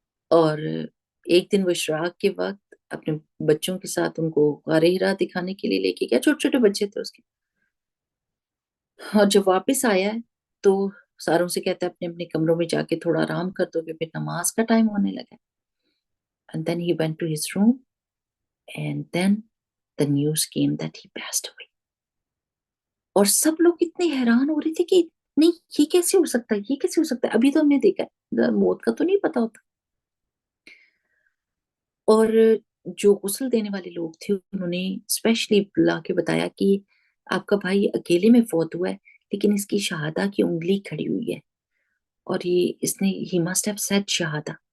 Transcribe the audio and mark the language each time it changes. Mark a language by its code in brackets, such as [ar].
[ur] اور ایک دن وہ اشراق کے وقت اپنے بچوں کے ساتھ ان کو غار ہرا دکھانے کے لیے لے کے گیا. چھوٹے چھوٹے بچے تھے اس کے. اور جب واپس آیا ہے تو ساروں سے کہتا ہے اپنے اپنے کمروں میں جا کے تھوڑا آرام کر دو گے، پھر نماز کا ٹائم ہونے لگا. [en] And then he went to his room and then the news came that he passed away. [ur] اور سب لوگ اتنے حیران ہو رہے تھے کہ نہیں یہ کیسے ہو سکتا ہے، یہ کیسے ہو سکتا ہے، ابھی تو ہم نے دیکھا ہے، موت کا تو نہیں پتا ہوتا. اور جو غسل دینے والے لوگ تھے انہوں نے اسپیشلی لا کے بتایا کہ آپ کا بھائی اکیلے میں فوت ہوا ہے لیکن اس کی شہادہ کی انگلی کھڑی ہوئی ہے اور یہ اس نے ہی [en] must have said [ur] شہادہ.